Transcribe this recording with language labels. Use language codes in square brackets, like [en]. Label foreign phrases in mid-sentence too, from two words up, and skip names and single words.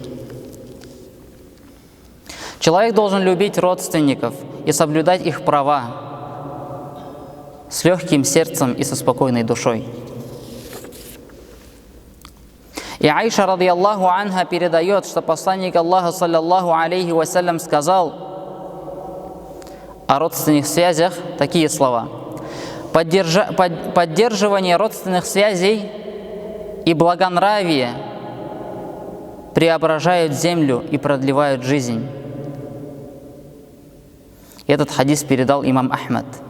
[ru] Человек должен любить родственников и соблюдать их права с легким сердцем и со спокойной душой. И Аиша, [ar] رضي الله عنها, [ru] передает, что посланник Аллаха, [ar] صلى الله عليه وسلم, [ru] сказал о родственных связях такие слова: поддерживание родственных связей и благонравие преображают землю и продлевают жизнь. Этот хадис передал имам Ахмад.